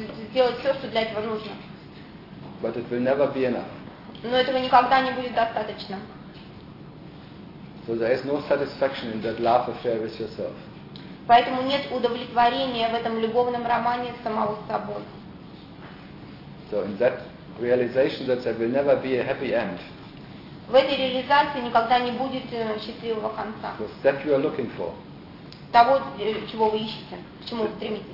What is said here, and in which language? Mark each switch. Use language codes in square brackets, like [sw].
[ru] Сделать все, что для этого нужно. [en] But it will never be enough. [ru] Но этого никогда не будет достаточно. [en] So there is no satisfaction in that love affair with yourself. [ru] Поэтому нет удовлетворения в этом любовном романе с самого собой. [en] So in that realization that there will never be a happy end. [ru] В этой реализации никогда не будет счастливого конца. [en] That you are looking for. [ru] Того, чего вы ищете, к чему вы стремитесь.